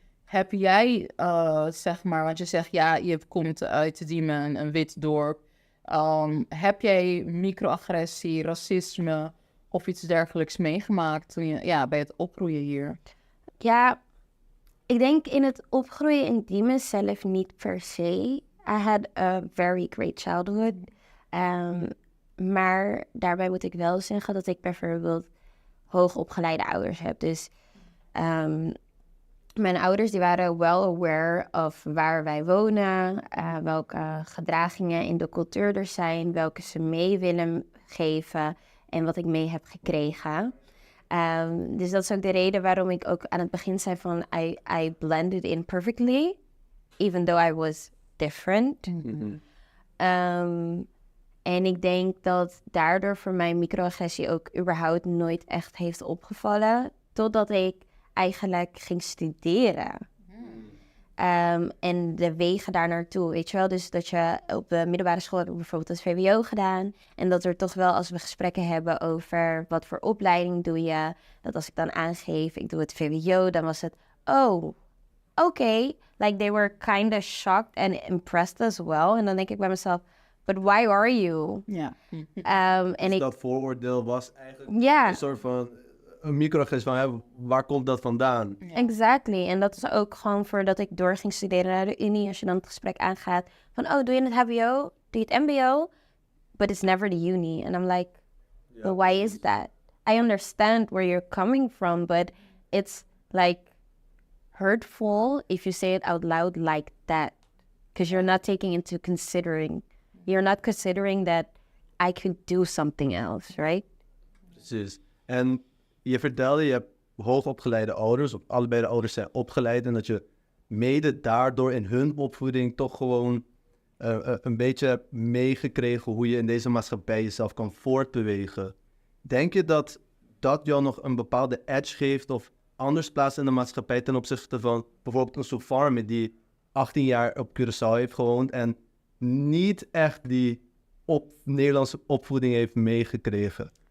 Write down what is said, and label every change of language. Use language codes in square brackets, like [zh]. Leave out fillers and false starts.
[nl] Heb jij, zeg maar, want je zegt ja, je komt uit Diemen, een wit dorp. Heb jij microagressie, racisme of iets dergelijks meegemaakt toen je, bij het opgroeien hier? Ja, ik denk in het opgroeien in Diemen zelf niet per se. [en] I had a very great childhood. [nl] Maar daarbij moet ik wel zeggen dat ik bijvoorbeeld hoogopgeleide ouders heb. Dus mijn ouders die waren [en] well aware of [nl] waar wij wonen, welke gedragingen in de cultuur er zijn, welke ze mee willen geven en wat ik mee heb gekregen. Dus dat is ook de reden waarom ik ook aan het begin zei van [en] I blended in perfectly, even though I was different. [nl] En ik denk dat daardoor voor mij microagressie ook überhaupt nooit echt heeft opgevallen, totdat ik eigenlijk ging studeren. En de wegen daar naartoe, weet je wel. Dus dat je op de middelbare school heb ik bijvoorbeeld het VWO gedaan. En dat er toch wel, als we gesprekken hebben over wat voor opleiding doe je, dat als ik dan aangeef, ik doe het VWO, dan was het, oh, oké. [en] Like they were kind of shocked and impressed as well. [nl] En dan denk ik bij mezelf, [en] but why are you? [nl] Ja. En Dus ik, dat vooroordeel was eigenlijk ja. een soort van een microagressie van, hè, waar komt dat vandaan? [en] Exactly. [nl] En dat is ook gewoon voordat ik door ging studeren naar de Unie. Als je dan het gesprek aangaat van, oh, doe je het HBO? Doe je het MBO? [en] But it's never the Uni. And I'm like, but why is that? I understand where you're coming from, but it's like hurtful if you say it out loud like that. Because you're not taking into considering. You're not considering that I could do something else, right? [nl] Precies. En je vertelde, je hebt hoogopgeleide ouders, of allebei de ouders zijn opgeleid, en dat je mede daardoor in hun opvoeding toch gewoon een beetje hebt meegekregen hoe je in deze maatschappij jezelf kan voortbewegen. Denk je dat dat jou nog een bepaalde edge geeft of anders plaatst in de maatschappij ten opzichte van bijvoorbeeld een Soufarmi die 18 jaar op Curaçao heeft gewoond en niet echt die Nederlandse opvoeding heeft meegekregen?